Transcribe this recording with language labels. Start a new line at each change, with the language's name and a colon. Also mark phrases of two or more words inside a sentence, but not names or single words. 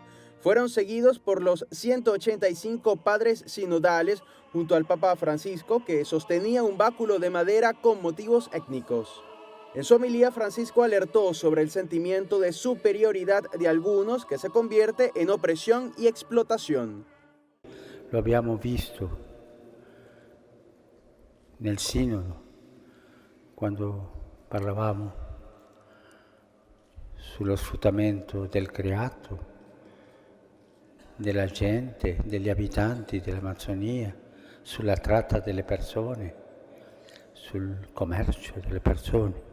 Spanish: Fueron seguidos por los 185 padres sinodales junto al Papa Francisco, que sostenía un báculo de madera con motivos étnicos. En su homilía, Francisco alertó sobre el sentimiento de superioridad de algunos que se convierte en opresión y explotación.
Italian: Lo abbiamo visto nel Sinodo, quando parlavamo sullo sfruttamento del creato, della gente, degli abitanti dell'Amazzonia, sulla tratta delle persone, sul commercio delle persone.